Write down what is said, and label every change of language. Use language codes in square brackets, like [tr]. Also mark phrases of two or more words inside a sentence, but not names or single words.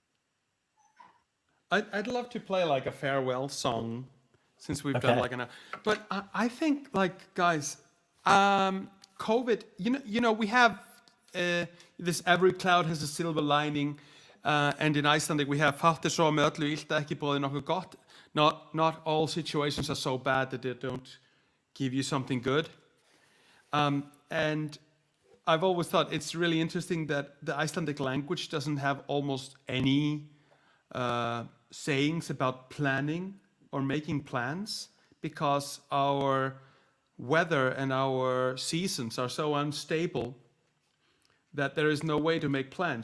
[en] I'd love to play like a farewell song, since we've done like an hour. But I think like guys, COVID. We have this every cloud has a silver lining, and in Icelandic we have [is] fátt er svo með öllu illt ekki boðið nokkuð gott. [en] Not all situations are so bad that they don't give you something good. And I've always thought it's really interesting that the Icelandic language doesn't have almost any sayings about planning or making plans, because our weather and our seasons are so unstable that there is no way to make plans.